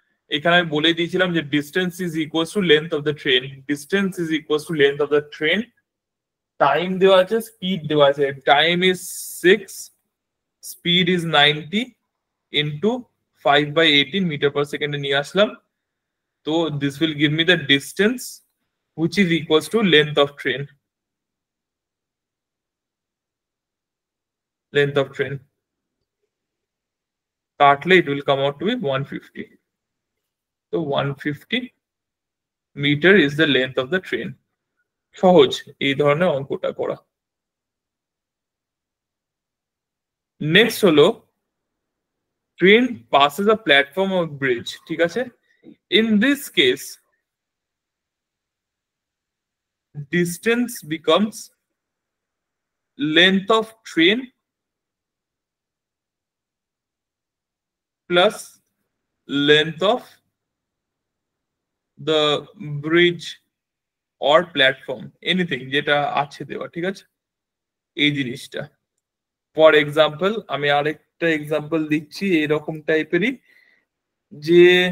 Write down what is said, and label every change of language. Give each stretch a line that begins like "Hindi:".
Bangla: এখানে আমি বলে দিয়েছিলাম যে
English: Distance is equal to length of the train, distance is equal to length of the train.
Bangla: Time দেওয়া আছে, স্পিড দেওয়া আছে,
English: time is 6,
Bangla: speed is 90 into 5/18 metre per সেকেন্ডে নিয়ে আসলাম।
English: তো this will give me the distance which is equals to length of train, length of train. কাটলে it will come out to be 150. So 150 meter is the length of the train.
Bangla: সহজ এই ধরনের অঙ্কটা করা।
English: next হলো train passes a platform or bridge,
Bangla: ঠিক আছে।
English: In this case distance becomes length of train plus length of the bridge or platform, anything
Bangla: যেটা আছে দেওয়া, ঠিক আছে এই জিনিসটা। ফর এক্সাম্পল আমি আরেকটা এক্সাম্পল দিচ্ছি এরকম টাইপেরই, যে